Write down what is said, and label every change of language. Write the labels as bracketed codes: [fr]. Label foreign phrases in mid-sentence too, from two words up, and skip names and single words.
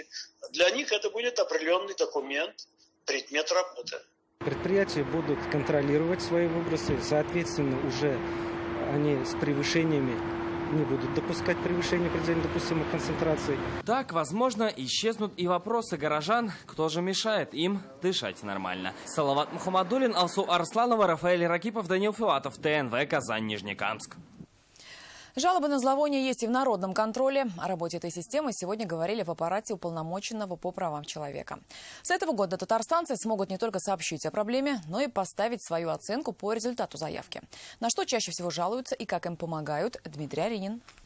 [ru] Для них это будет определенный документ, предмет работы. Предприятия будут контролировать свои выбросы. Соответственно, уже они с превышениями не будут допускать превышения предельно допустимых концентраций. Так, возможно, исчезнут и вопросы горожан, кто же мешает им дышать нормально. Салават Мухаммадулин, Алсу Арсланова, Рафаэль Ракипов, Данил Филатов, ТНВ, Казань, Нижнекамск. Жалобы на зловоние есть и в народном контроле. О работе этой системы сегодня говорили в аппарате уполномоченного по правам человека. С этого года татарстанцы смогут не только сообщить о проблеме, но и поставить свою оценку по результату заявки. На что чаще всего жалуются и как им помогают, Дмитрий Аринин.